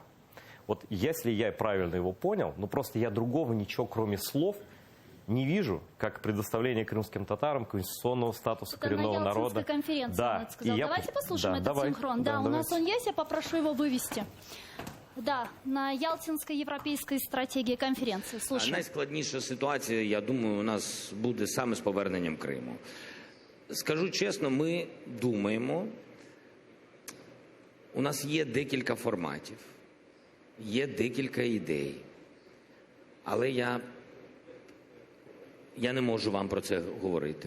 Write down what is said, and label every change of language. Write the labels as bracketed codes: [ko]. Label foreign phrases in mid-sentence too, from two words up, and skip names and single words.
[ru] Вот если я правильно его понял, ну просто я другого ничего, кроме слов, не вижу, как предоставление крымским татарам конституционного статуса это коренного народа. На Ялтинской конференции да. он это сказал. Давайте послушаем этот давай. синхрон. Да, у нас он есть, я попрошу его вывести. Да, [uk] на Ялтинській європейській стратегії конференції. [ru] Слушаю. [uk] Найскладніша ситуація, я думаю, у нас буде саме з поверненням Криму. Скажу чесно, ми думаємо, у нас є декілька форматів, є декілька ідей, але я не можу вам про це говорити.